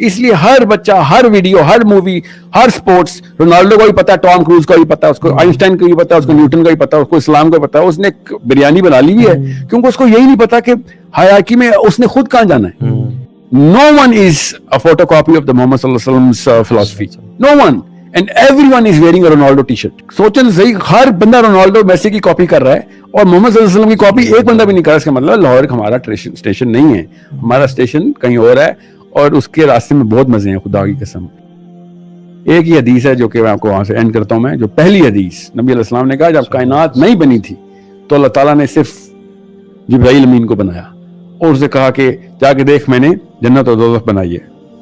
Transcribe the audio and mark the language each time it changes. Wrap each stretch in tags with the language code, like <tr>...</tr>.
<ur>اس لیے ہر بچہ، ہر ویڈیو، ہر مووی، ہر sports, Ronaldo کو بھی پتا ہے، ٹام کروز کو بھی پتا ہے، اس کو آئنسٹائن کو بھی پتا ہے، اس کو نیوٹن کو بھی پتا ہے، اس کو اسلام کو بھی پتا ہے. اس نے بریانی بنا لی ہے کیونکہ اس کو یہی نہیں پتا کہ حیاکی میں اس نے خود کہاں جانا ہے.</ur> <en>No one is a photocopy of the Muhammad sallallahu alaihi wasallam's philosophy. No one. And everyone is wearing a Ronaldo t-shirt.</en> <ur>سوچیں صحیح، ہر بندہ رونالڈو میسی کی کاپی کر رہا ہے اور محمد صلی اللہ علیہ وسلم کی کاپی ایک بندہ بھی نہیں کر رہا. اس کا مطلب لاہور ہمارا اسٹیشن نہیں ہے، ہمارا اسٹیشن کہیں اور ہے اور اس کے راستے میں بہت مزے ہیں خدا کی قسم. ایک ہی حدیث ہے جو کہ میں آپ کو وہاں سے اینڈ کرتا ہوں. میں جو پہلی حدیث نبی علیہ السلام نے کہا جب کائنات نہیں بنی تھی تو اللہ تعالیٰ نے صرف جبرائیل امین کو بنایا اور اسے کہا کہ جا کے دیکھ میں نے جنت اور دوزخ بنائی ہے.</ur>